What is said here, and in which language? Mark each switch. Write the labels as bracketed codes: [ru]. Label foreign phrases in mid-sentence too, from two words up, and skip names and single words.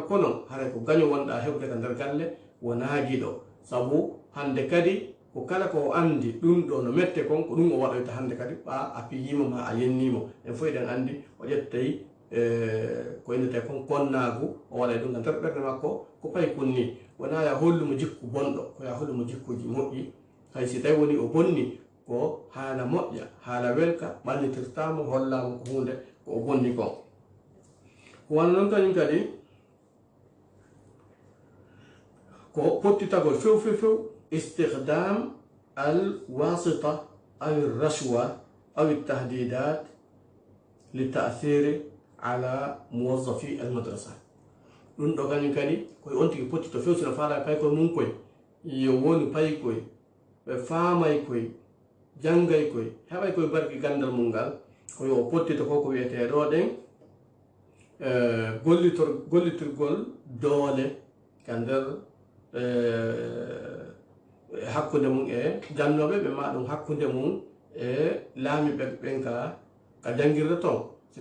[ff] makko noon haray ko gaño wonɗa heɓde ka nder galle wonagiɗo sabu hande kadi ko kala ko andi ɗum ɗo no mette kon ko ɗum o waɗoyta hande kadi ɓa a piyima ma a yennimo en fof eɗen andi o ƴettay ko innete kon konnagu o waɗa ɗum ga nder ɓerde makko ko payi kon ni wona ya hollumo jikku bonɗo ko ya hollumo jikkuji moƴƴi hay si tawi woni o bonni ko haala moƴƴa haala welka ɓallitirtamo hollamo ko hunde ko o bonni kon ko wana noon kañum kadi ko pottitagol few few few [ar] استخدام الوساطة أو الرشوة أو التهديدات للتأثير على موظفي المدرسة [ff] ɗum ɗo kañum kadi koye on tigi pottito few sino faala pay koye mum koye yo woni pay koye ɓe faamay koye janngay koye heɓay koye barki gandal mum ngal koyo o pottito ko ko wiyete ɗo ɗen gollitirgol doole ka nder hakkunde mum e jannoɓe ɓe ma ɗum hakkunde mum e laamiɓe ɓen ka janngirde toon si